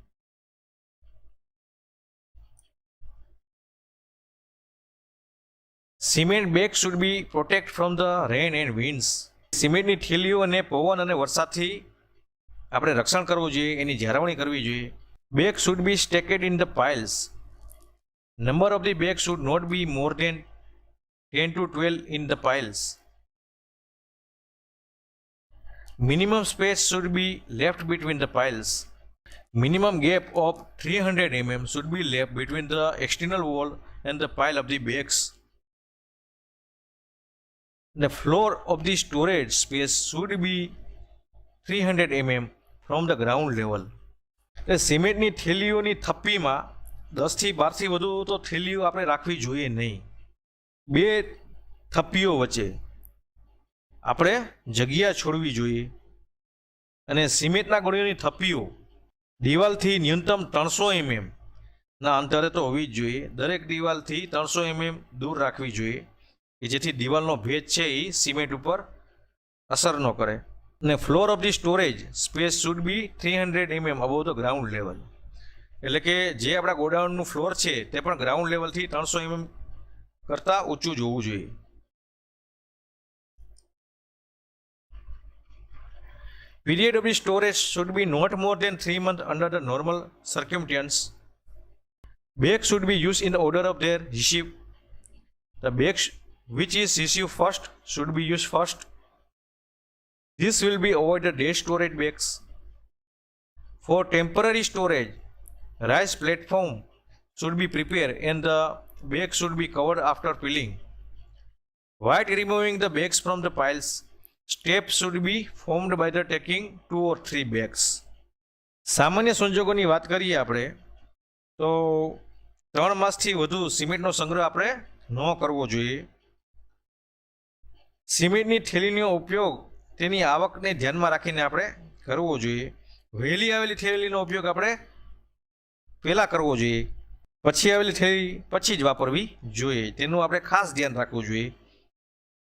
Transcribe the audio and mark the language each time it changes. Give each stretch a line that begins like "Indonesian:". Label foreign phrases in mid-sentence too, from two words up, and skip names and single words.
English: Cement bag should be protect from the rain and winds,
Gujarati: સિમેન્ટની થેલીઓ અને પવન અને વરસાદથી આપણે રક્ષણ કરવું જોઈએ, એની જાળવણી કરવી જોઈએ.
English: Bag should be stacked in the piles, number of the bag should not be more than 10 to 12 in the piles. Minimum space should be left between the piles. Minimum gap of 300 mm should be left between the external wall and the pile of the bags. The floor of the storage space should be 300 mm from the ground level.
Gujarati: સિમેન્ટની થેલીઓની થપ્પીમાં 10 થી 12થી વધુ તો થેલીઓ આપણે રાખવી જોઈએ નહીં. 2 થપ્પીઓ વચ્ચે આપણે જગ્યા છોડવી જોઈએ અને સિમેન્ટના ગોળીઓની થપ્પીઓ દિવાલથી ન્યૂનતમ 300 mm ના અંતરે તો હોવી જ જોઈએ. દરેક દિવાલથી 300 mm દૂર રાખવી જોઈએ કે જેથી દિવાલનો ભેજ છે એ સિમેન્ટ ઉપર અસર ન કરે. અને
English: floor of the storage space should be 300 mm above the ground level,
Gujarati: એટલે કે જે આપણા ગોડાઉનનું ફ્લોર છે તે પણ ગ્રાઉન્ડ લેવલથી 300 mm કરતાં ઊંચું જ હોવું જોઈએ.
English: Period of the storage should be not more than 3 months under the normal circumstances. Bags should be used in the order of their receipt. The bags which is received first should be used first. This will be avoided day storage bags. For temporary storage, rice platform should be prepared and the bags should be covered after filling. While removing the bags from the piles, steps should be formed by the taking 2 or 3 bags.
Gujarati: સામાન્ય સંજોગોની વાત કરીએ આપણે તો 3 માસથી વધુ સિમેન્ટનો સંગ્રહ આપણે ન કરવો જોઈએ. સિમેન્ટની થેલીનો ઉપયોગ તેની આવકને ધ્યાનમાં રાખીને આપણે કરવો જોઈએ. વહેલી આવેલી થેલીનો ઉપયોગ આપણે પહેલાં કરવો જોઈએ, પછી આવેલી થેલી પછી જ વાપરવી જોઈએ, તેનું આપણે ખાસ ધ્યાન રાખવું જોઈએ.